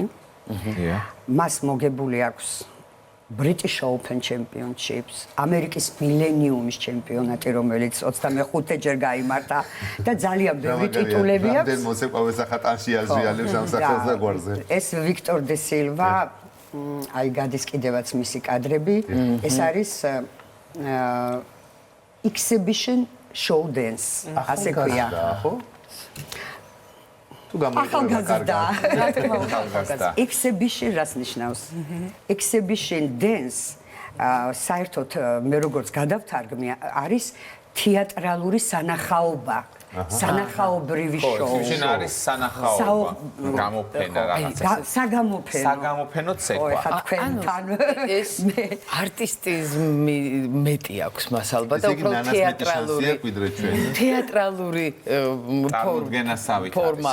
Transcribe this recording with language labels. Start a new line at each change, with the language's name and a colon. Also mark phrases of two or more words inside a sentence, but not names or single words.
Georgian: მას მოგებული აქვს British Open Championships, ამერიკის მილენიუმის ჩემპიონატი, რომელიც 25 ჯერ გაიმართა და ძალიან ბევრი ტიტულები აქვს. რამდენ მოცეკვავეს ახატანში აზრიალებს ამ სახელს და გვარზე. ეს ვიქტორ და სილვა აი გადის კიდევაც მისი კადრები. ეს არის
English: exhibition show dance.
Georgian: ასე ქვია. ხო? თუ ახალგაზრდა. რა თქმა უნდა, ახალგაზრდა. exhibition რას ნიშნავს?
English: exhibition dance
Georgian: საერთოდ მე როგორც გადავთარგმნი არის თეატრალური სანახაობა. სანახაობრივი შოუ. შენ არის სანახაობა, გამოფენა რაღაცა. საგამოფენო ცეკვა. ხა თქვენთან ეს არტისტიზმი მეტი აქვს მას ალბათ და უფრო თეატრალური ფორმა